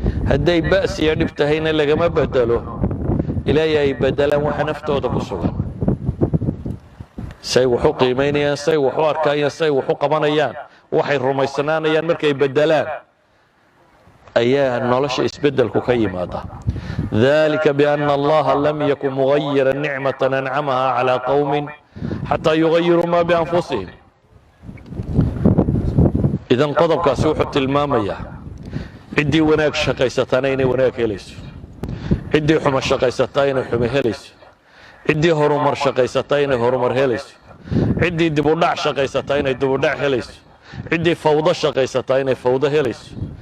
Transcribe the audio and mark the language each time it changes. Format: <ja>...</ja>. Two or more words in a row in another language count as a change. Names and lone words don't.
<so>Hadday ba'si iyo dhib tahayna lagama bedelo. Ilaahay ay bedelaan waxa naftooda ku sugan. Say wax u qiimaynayaan, say wax u arkayaan, say wax u qabanayaan, waxay rumaysnaanayaan markay bedelaan, ayaa nolosha isbeddelku ka yimaada.</so> <ar>ذلك بأن الله لم يكن مغيرا نعمة أنعمها على قوم حتى يغيروا ما بأنفسهم.</ar> <so>Idan qodobkaasi wuxuu tilmaamayaa ciddii wanaag shaqaysataana inay wanaag helayso. Ciddii xumo shaqaysataa inay xumo helayso. Ciddii horumar shaqaysataa inay horumar helayso. Ciddii dib u dhac shaqaysataa inay dib u dhac helayso. Ciddii fawdo shaqaysataa inay fawdo helayso.</so>